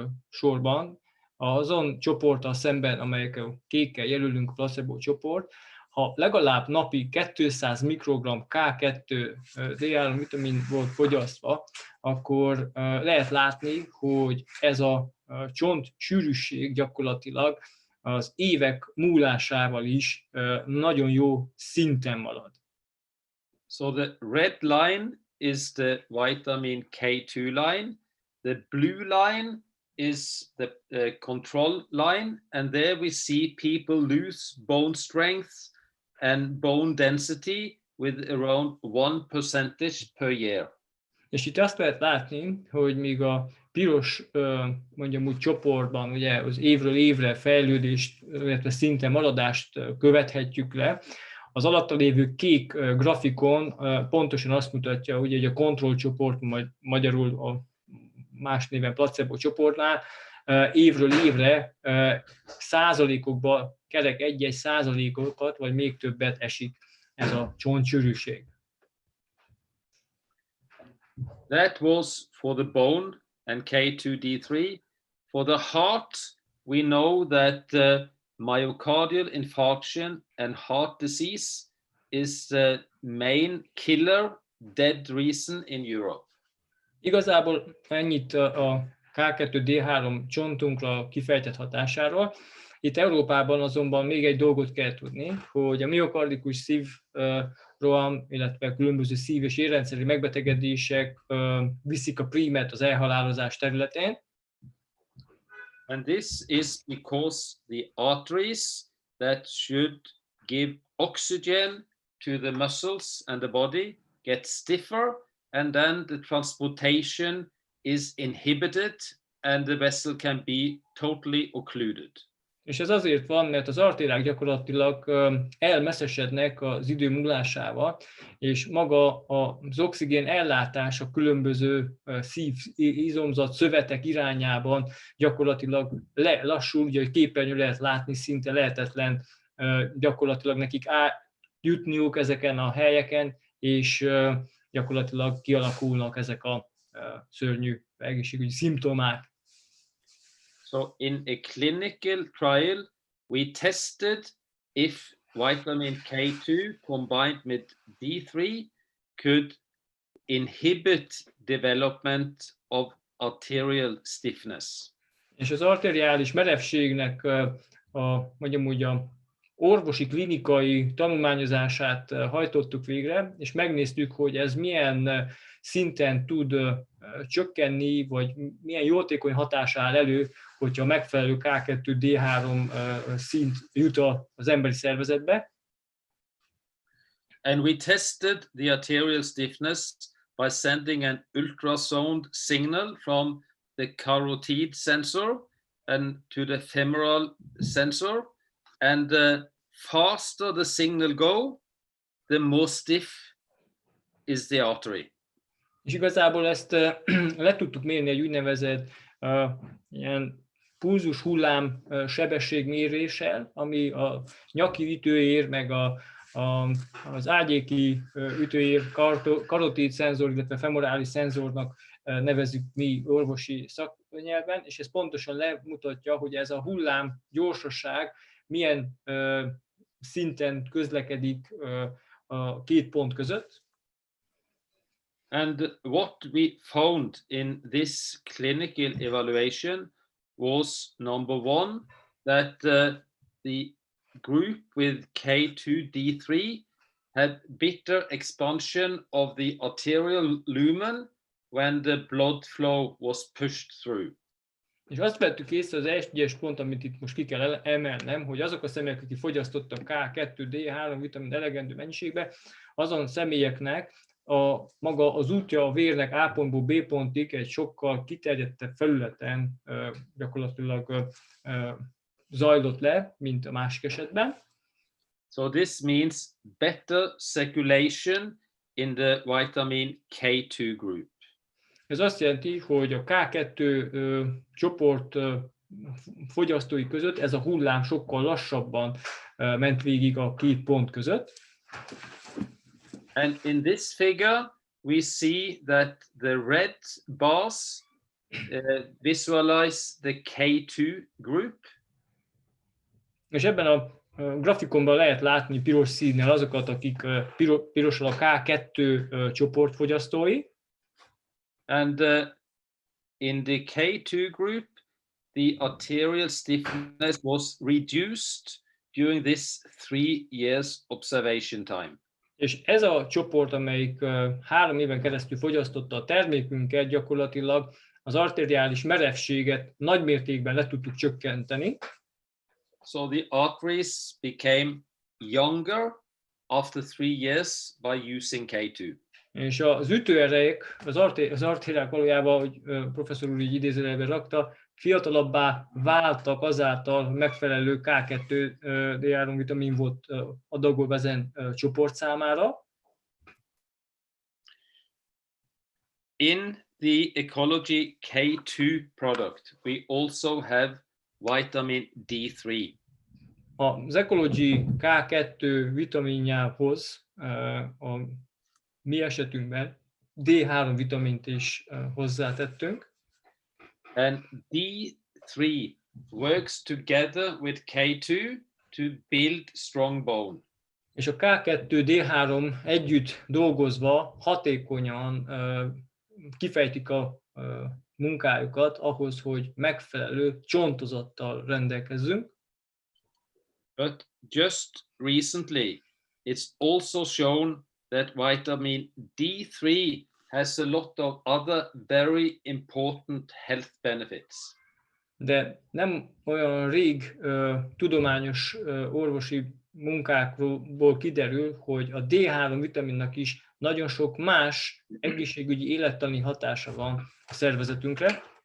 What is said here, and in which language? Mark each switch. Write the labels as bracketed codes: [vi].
[hu] sorban, azon csoporttal szemben, amelyeket kékkel jelölünk, a placebo csoport, ha legalább napi 200 mikrogram K2 D3 vitamin volt fogyasztva, akkor lehet látni, hogy ez a csont sűrűség gyakorlatilag az évek múlásával is nagyon jó szinten marad. [en] So the red line is the vitamin K2 line, the blue line is the control line, and there we see people lose bone strength and bone density with around 1% per year. [hu] És itt azt lehet látni, hogy míg a piros, mondjam úgy csoportban, ugye az évről évre fejlődést, illetve szinte maradást követhetjük le, az alatta lévő kék grafikon pontosan azt mutatja, hogy a kontrollcsoport, majd magyarul a más néven placebo csoportnál évről évre százalékokba, kerek 1-1 százalékokat, vagy még többet esik ez a csontsűrűség. [en] That was for the bone and K2D3. For the heart, we know that myocardial infarction and heart disease is the main killer death reason in Europe. [hu] Igazából ennyit a K2D3 csontunkra kifejtett hatásáról. Itt Európában azonban még egy dolgot kell tudni, hogy a miokardikus szívroham, illetve különböző szív- és érrendszeri megbetegedések viszik a prímet az elhalálozás területén. [en] And this is because the arteries that should give oxygen to the muscles and the body get stiffer, and then the transportation is inhibited and the vessel can be totally occluded. [hu] És ez azért van, mert az artériák gyakorlatilag elmeszesednek az idő múlásával, és maga az oxigén ellátás a különböző szív, izomzat, szövetek irányában gyakorlatilag lassul, ugye a képernyőn lehet látni, szinte lehetetlen gyakorlatilag nekik jutniuk ezeken a helyeken, és gyakorlatilag kialakulnak ezek a szörnyű egészségügyi szimptomák. [en] So in a clinical trial, we tested if vitamin K2 combined with D3 could inhibit development of arterial stiffness. [hu] És az arteriális merevségnek mondjam úgy, a orvosi klinikai tanulmányozását hajtottuk végre, és megnéztük, hogy ez milyen szinten tud csökkenni, vagy milyen jótékony hatás áll elő, hogyha megfelelő K2D3 szint jut az emberi szervezetbe. [en] And we tested the arterial stiffness by sending an ultrasound signal from the carotid sensor and to the femoral sensor. And the faster the signal go, the more stiff is the artery. [hu] És igazából ezt le tudtuk mérni egy úgynevezett ilyen pulzus hullám sebességméréssel, ami a nyaki ütőér, meg az ágyéki ütőér, karotid szenzor, illetve femorális szenzornak nevezzük mi orvosi szaknyelven, és ez pontosan lemutatja, hogy ez a hullám gyorsaság milyen szinten közlekedik a két pont között. [en] And what we found in this clinical evaluation was, number one, that the group with K2D3 had better expansion of the arterial lumen when the blood flow was pushed through. [hu] És azt vettük észre, az egyes pont, amit itt most ki kell emelnem, hogy azok a személyek, akik fogyasztottak K2D3 vitamin elegendő mennyiségbe, azon személyeknek maga az útja a vérnek A pontból B pontig egy sokkal kiterjedtebb felületen gyakorlatilag zajlott le, mint a másik esetben. [en] So this means better circulation in the vitamin K2 group. [hu] Ez azt jelenti, hogy a K2 csoport fogyasztói között ez a hullám sokkal lassabban ment végig a két pont között. [en] And in this figure, we see that the red bars visualize the K2 group. [hu] És ebben a grafikonban lehet látni piros színnel azokat, akik pirosan a K2 csoport fogyasztói. [en] And in the K2 group, the arterial stiffness was reduced during this 3 years observation time. [hu] És ez a csoport, amelyik 3 éven keresztül fogyasztotta a termékünket, gyakorlatilag az arteriális merevséget nagymértékben le tudtuk csökkenteni. [en] So the arteries became younger after 3 years by using K2. [hu] És az ütőerejek, az artériák valójában, hogy professzor úr így idézőjelben rakta, fiatalabbá váltak azáltal, megfelelő K2D3 vitamin volt adagolva ezen csoport számára. [en] In the Ecology K2 product, we also have vitamin D3. [hu] Az Ecology K2 vitaminjához a mi esetünkben D3 vitamint is hozzátettünk. [en] And D3 works together with K2 to build strong bone. [hu] És a K2, D3 együtt dolgozva hatékonyan kifejtik a munkájukat ahhoz, hogy megfelelő csontozattal rendelkezzünk. [en] But just recently, it's also shown that vitamin D3 has a lot of other very important health benefits. [hu] De nem olyan rég tudományos orvosi munkákból kiderül, hogy a D3 vitaminnak is nagyon sok más egészségügyi élettani hatása van a szervezetünkre.